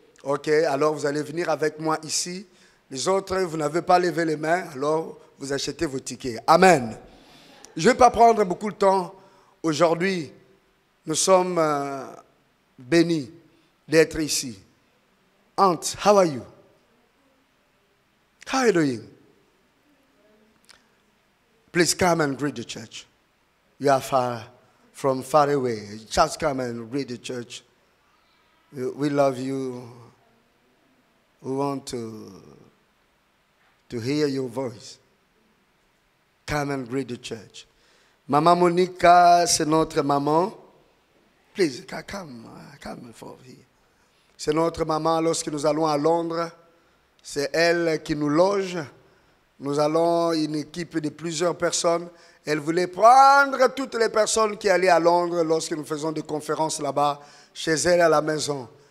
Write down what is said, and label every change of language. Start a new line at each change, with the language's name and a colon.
French: Ok, alors vous allez venir avec moi ici. Les autres, vous n'avez pas levé les mains, alors vous achetez vos tickets. Amen. Je ne vais pas prendre beaucoup de temps. Aujourd'hui, nous sommes bénis d'être ici.
English: Aunt, how are you? How are you doing? Please come and greet the church. You are from far away. Just come and greet the church. We love you. We want to hear your voice. Come and greet the church.
French: Maman Monica, c'est notre maman.
English: Please, come for here.
French: C'est notre maman lorsque nous allons à Londres. C'est elle qui nous loge. Nous allons une équipe de plusieurs personnes. Elle voulait prendre toutes les personnes qui allaient à Londres lorsque nous faisons des conférences là-bas, chez elle à la maison.